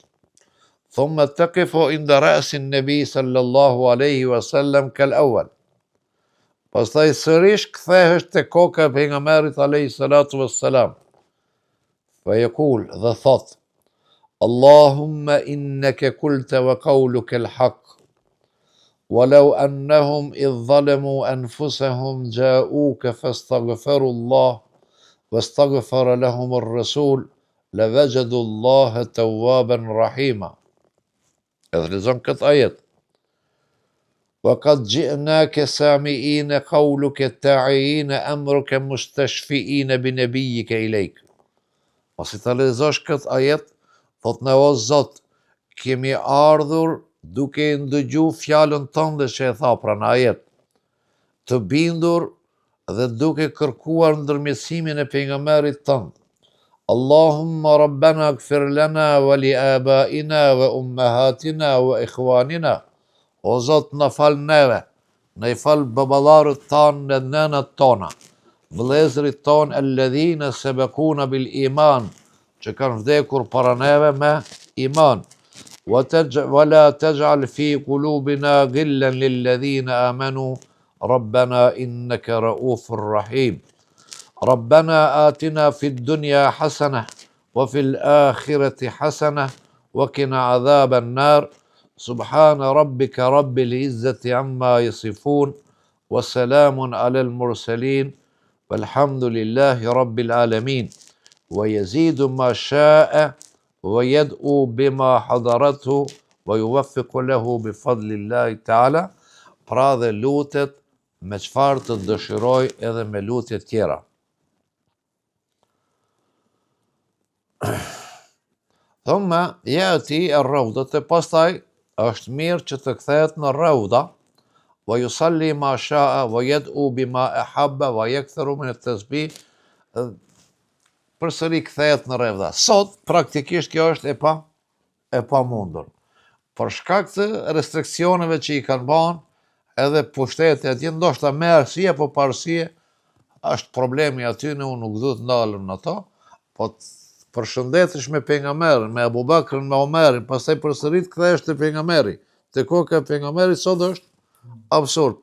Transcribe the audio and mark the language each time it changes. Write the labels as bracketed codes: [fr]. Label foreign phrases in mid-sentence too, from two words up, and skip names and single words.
[ar] ثم تقف عند رأس النبي صلى الله عليه وسلم كالأول. [sq] Pastaj sërish kthehesht te koka e pejgamberit [ar] عليه الصلاة والسلام. فيقول [sq] dhe thot [ar] اللهم إنك قلت وقولك الحق ولو أنهم إذ ظلموا أنفسهم جاءوك فاستغفروا الله واستغفر لهم الرسول لوجدوا الله توابا رحيما. [sq] Edhe lexon këtë ajet. [ar] وقد جئناك سامعين قولك التاعين أمرك مستشفئين بنبيك إليك. [sq] Pasi ta lexosh këtë ajet, thot ne o Zot, kemi ardhur duke ndëgju fjalën tënde që e tha pra në ajet, të bindur dhe duke kërkuar ndërmjetësimin e pejgamberit tënd. [ar] اللهم ربنا اغفر لنا ولآبائنا وأمهاتنا وإخواننا. [sq] O Zot, na fal neve, na I fal baballarët tanë dhe nënat tona, vëllezërit tonë [ar] الذين سبقونا بالإيمان, [sq] që kanë vdekur para neve me iman. [ar] ولا تجعل في قلوبنا غلا للذين آمنوا ربنا إنك رؤوف رحيم. ربنا آتنا في الدنيا حسنة وفي الآخرة حسنة وقنا عذاب النار. سبحان ربك رب العزة عما يصفون وسلام على المرسلين والحمد لله رب العالمين. ويزيد ما شاء ويدعو بما حضرته ويوفق له بفضل الله تعالى. [sq] Pra dhe lutet me çfarë të dëshiroj edhe me lutje tjera. [ar] ثم يأتي الروضة, [sq] të pastaj është mirë që të kthehet në rawda, [ar] ويصلي ما شاء ويدعو بما أحب ويكثر من التسبيح. [sq] Përsëri kthehet në rawda. Sot praktikisht kjo është e pamundur. Për shkak të restriksioneve që I kanë bën edhe pushteti atje, ndoshta me arsye apo pa arsye, është problemi aty, ne unë nuk du të ndalem në to, po përshëndetesh me pejgamberin, me Abu Bakrin, me Omerin, pastaj përsërit kthehesh te pejgamberi, te koka e pejgamberit, sot është absurd.